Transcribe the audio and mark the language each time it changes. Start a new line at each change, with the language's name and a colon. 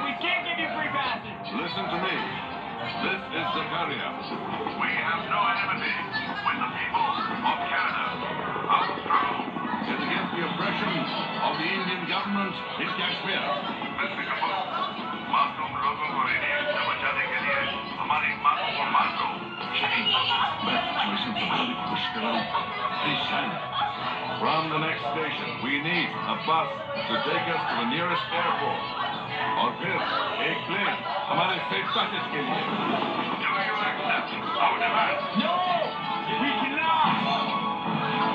English: We can't give you free passage! Listen to me. This is Zakaria. We have no enmity with the people of Canada. Our struggle is against the oppression of the Indian government in Kashmir. Mr.
Hindi: Kapoor, मासूम लोगों को radiation से बचाने के लिए हमारी मांगों को मान लो। शाहीन, मैं सिचुएशन संभालने की कोशिश कर रहा हूँ।
English: Please, Shahin. From the next station, we need a bus to take us to the nearest airport.
Hindi: और फिर एक प्लेन हमारे सेफ पैसेज के लिए।
English: Do you accept our demand? No! We cannot!